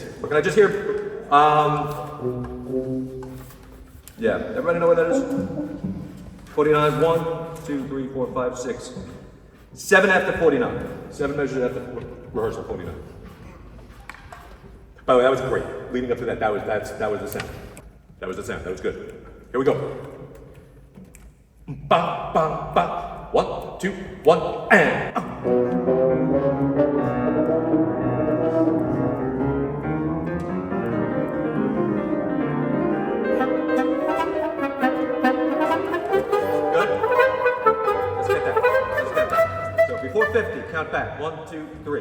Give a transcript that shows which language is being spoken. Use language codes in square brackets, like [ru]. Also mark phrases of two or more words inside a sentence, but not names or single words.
[en] But can I just hear, yeah, everybody know where that is? 49 is 1, 2, 3, 4, 5, 6. 7 after 49. 7 measures after rehearsal 49. By the way, that was great. Leading up to that, that was the sound. That was the sound. That was good. Here we go. Ba, ba, ba. 1, 2, 1, and. Before 50, count back. 1, 2, 3.